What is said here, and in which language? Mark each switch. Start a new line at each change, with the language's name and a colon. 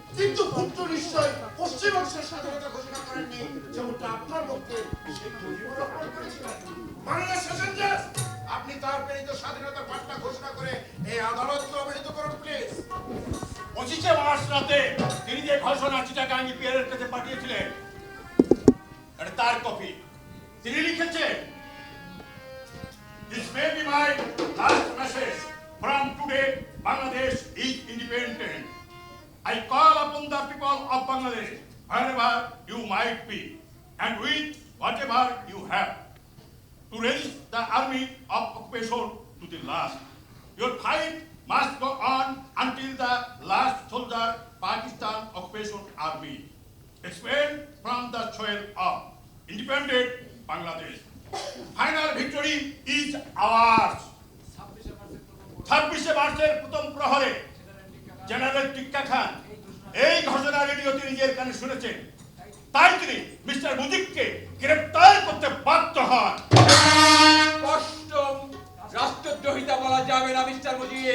Bangla: কিন্তু ভুট্টো নিশ্চয় পশ্চিমাংশের স্বাধীনতা ঘোষণা করেননি, যেমনটা আপনার পক্ষে শেখ মুজিবুর রহমান করেছিলেন। বাংলাদেশ সেশনজাজ, আপনি তার প্রেরিত স্বাধীনতার বার্তা ঘোষণা করে এই আদালতকে অবহিত করুন প্লিজ। 25 মার্চ রাতে তিনি যে ঘোষণা চিটাগাং পিয়ারের কাছে পাঠিয়েছিলেন, এটা তার কপি। তিনি লিখেছেন,
English: This may be my last message. From today, Bangladesh is independent. I call upon the people of Bangladesh, wherever you might be, and with whatever you have, to resist the army of occupation to the last. Your fight must go on until the last soldier Pakistan occupation army expelled from the soil of independent Bangladesh. Final victory is ours.
Bangla: 26 মার্চের প্রথম প্রহরে general টিক্কা খান এই ঘোষণা রেডিওতে নিজের কানে শুনেছেন, তাই তিনি মিস্টার মুজিবকে গ্রেফতার করতে বাধ্য হন। স্পষ্ট রাষ্ট্রদ্রোহিতা বলা যাবে না মিস্টার মুজিব।